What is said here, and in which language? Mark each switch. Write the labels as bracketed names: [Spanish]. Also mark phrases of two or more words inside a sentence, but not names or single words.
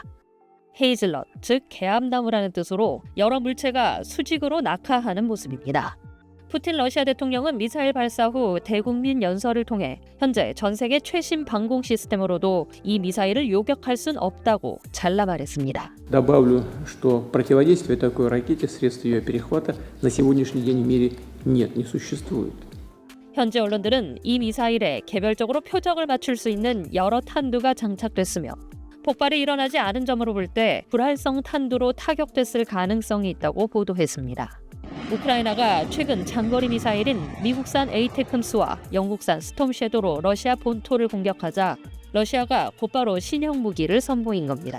[Korean] 헤이즐넛, 즉 개암나무라는 뜻으로 여러 물체가 수직으로 낙하하는 모습입니다. 푸틴 러시아 대통령은 미사일 발사 후 대국민 연설을 통해 현재 전 세계 최신 방공 시스템으로도 이 미사일을 요격할 순 없다고 잘라 말했습니다. [Russian] Добавлю, что противодействия такой ракете, средств ее перехвата на сегодняшний день в мире нет, не существует. [Korean] 현재 언론들은 이 미사일에 개별적으로 표적을 맞출 수 있는 여러 탄두가 장착됐으며 폭발이 일어나지 않은 점으로 볼 때 불활성 탄두로 타격됐을 가능성이 있다고 보도했습니다. 우크라이나가 최근 장거리 미사일인 미국산 에이테크스와 영국산 스톰 섀도로 러시아 본토를 공격하자 러시아가 곧바로 신형 무기를 선보인 겁니다.